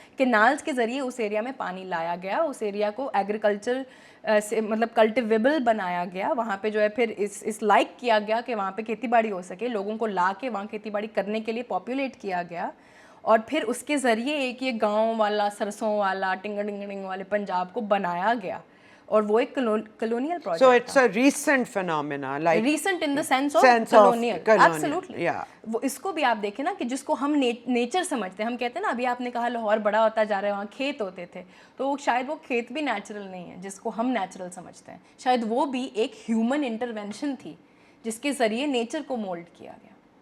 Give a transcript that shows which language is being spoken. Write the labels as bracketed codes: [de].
[ur] Canals کے ذریعے اس area میں پانی لایا گیا, اس ایریا کو ایگریکلچر سے مطلب کلٹیویبل بنایا گیا. وہاں پہ جو ہے پھر اس لائک کیا گیا کہ وہاں پہ کھیتی باڑی ہو سکے, لوگوں کو لا کے وہاں کھیتی باڑی کرنے کے لیے پاپولیٹ کیا گیا, اور پھر اس کے ذریعے ایک یہ گاؤں والا, سرسوں والا, ٹنگ ڈنگ ڈنگ والے پنجاب کو بنایا گیا, اور وہ ایک colonial project. [en] So it's a recent phenomena, like recent in the sense of colonial, absolutely. yeah. [ur] وہ اس کو بھی آپ دیکھیں نا کہ جس کو ہم نیچر سمجھتے ہیں, ہم کہتے ہیں نا, ابھی آپ نے کہا لاہور بڑا ہوتا جا رہا ہے, وہاں کھیت ہوتے تھے, تو شاید وہ کھیت بھی نیچرل نہیں ہے جس کو ہم نیچرل سمجھتے ہیں, شاید وہ بھی ایک ہیومن انٹرونشن تھی جس کے ذریعے نیچر کو مولڈ کیا گیا.